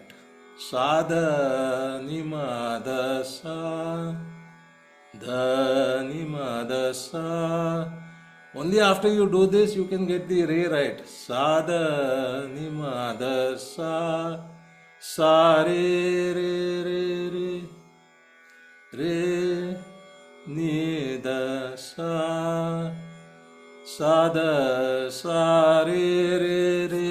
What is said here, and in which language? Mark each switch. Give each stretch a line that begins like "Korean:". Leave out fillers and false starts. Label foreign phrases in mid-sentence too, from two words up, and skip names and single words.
English: Sa da ni ma dha sa, da ni ma dha sa. Only after you do this, you can get the re right. Sa da ni ma dha sa, sa re re re re, re ni da sa, sa da sa re re re.